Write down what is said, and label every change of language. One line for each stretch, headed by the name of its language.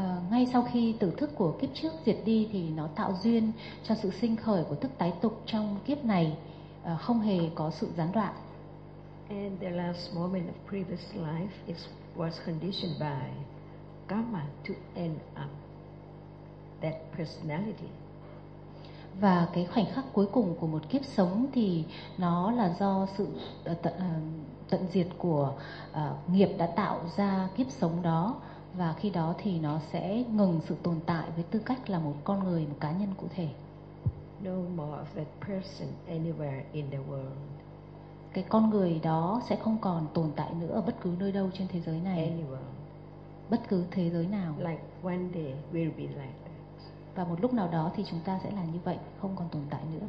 Vietnamese: Ngay sau khi tử thức của kiếp trước diệt đi thì nó tạo duyên cho sự sinh khởi của thức tái tục trong kiếp này, không hề có sự gián đoạn.
English: And the last moment of previous life was conditioned by karma to end up that personality.
Vietnamese: Và cái khoảnh khắc cuối cùng của một kiếp sống thì nó là do sự tận diệt của nghiệp đã tạo ra kiếp sống đó. Và khi đó thì nó sẽ ngừng sự tồn tại với tư cách là một con người, một cá nhân cụ thể.
English: No more of that person anywhere in the world.
Vietnamese: Cái con người đó sẽ không còn tồn tại nữa ở bất cứ nơi đâu trên thế giới này.
English: Anywhere.
Vietnamese: Bất cứ thế giới nào.
English: Like one day we'll be like that.
Vietnamese: Và một lúc nào đó thì chúng ta sẽ là như vậy, không còn tồn tại nữa.